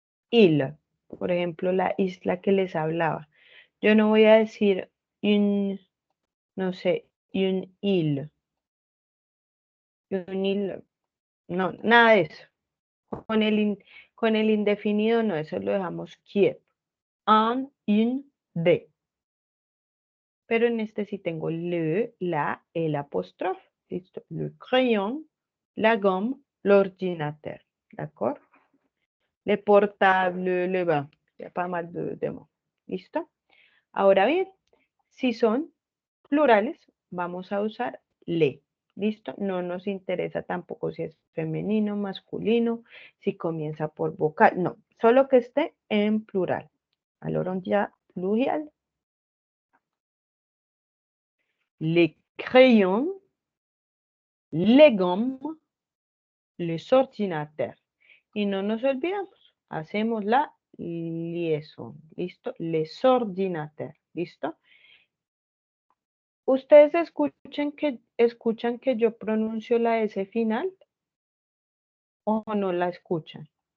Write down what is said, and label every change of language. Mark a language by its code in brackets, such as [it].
[es] Il, por ejemplo, la isla que les hablaba. Yo no voy a decir un, no sé, [fr] un île. Un île. [es] No, nada de eso. Con el indefinido no, eso lo dejamos quieto. Un, de. Pero en este sí tengo le, la, el apóstrofe. ¿Listo? [fr] Le crayon, la gomme, l'ordinateur. ¿D'accord? Le portable, le bain. Il y a pas mal de mots. [es] ¿Listo? Ahora bien, si son plurales, vamos a usar le. ¿Listo? No nos interesa tampoco si es femenino, masculino, si comienza por vocal. No, solo que esté en plural. [fr] Alors on dit plurial. Les crayons, les gommes, les ordinateurs. [es] Y no nos olvidamos, hacemos la liaison. ¿Listo? [fr] Les ordinateurs. [es] ¿Listo? ¿Ustedes escuchan que yo pronuncio la S final o no la escuchan?